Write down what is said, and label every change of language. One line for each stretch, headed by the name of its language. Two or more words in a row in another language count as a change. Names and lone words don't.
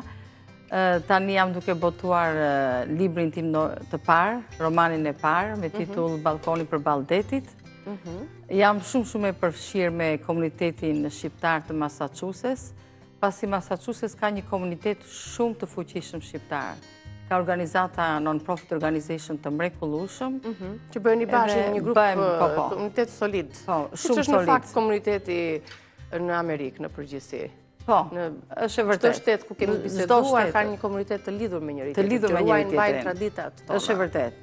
Albanian: Tani jam duke botuar librin tim të parë, romanin e parë, me titull Balkoni përballë detit. Jam shumë e përfshirë me komunitetin shqiptar të Massachusetts, pasi Massachusetts ka një komunitet shumë të fuqishëm shqiptar. Ka organizata
English: non-profit organization
Albanian: të mrekullueshëm. Që bëjnë i bashkë një grup komunitet solid. Shumë solid. Në fakt komuniteti në Amerikë në përgjithësi. Po, është e vërtet. Çdo shtet ku kemi biseduar ka një komunitet të lidhur me njëri tjetrin. Të lidhur me njëri tjetrin. Traditat tona. Është e vërtet.